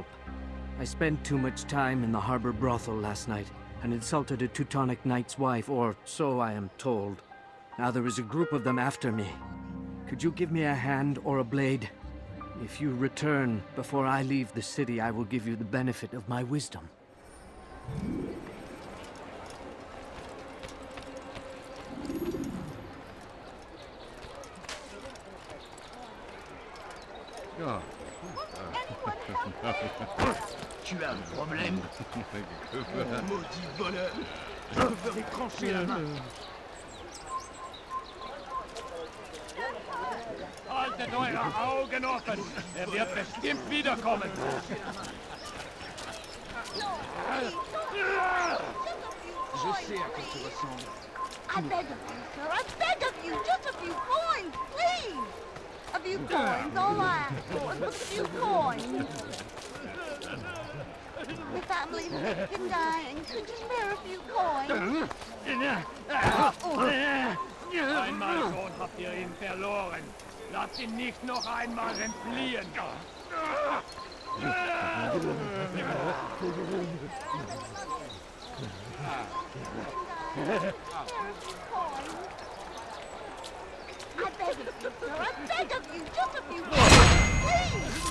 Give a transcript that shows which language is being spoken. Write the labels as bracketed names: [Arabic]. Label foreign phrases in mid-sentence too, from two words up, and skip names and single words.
[English] I spent too much time in the harbor brothel last night, and insulted a Teutonic knight's wife, or so I am told. Now there is a group of them after me. Could you give me a hand or a blade? If you return before I leave the city, I will give you the benefit of my wisdom. [French] Tu as un problème? Maudit voleur! Je te ferai trancher la main! [German] Haltet eure Augen offen! Wird bestimmt wiederkommen! [French] Je sais à quoi tu ressembles. [English] I beg of you, sir. I beg of you. Just a few coins, please. A few coins, all I ask for is a few coins. My family's sick and dying. Could you spare a few coins? [German] Einmal schon habt ihr ihn verloren. Lasst ihn nicht noch einmal entfliehen. [English] I beg of you, sir. I beg of you. Just a few coins, please.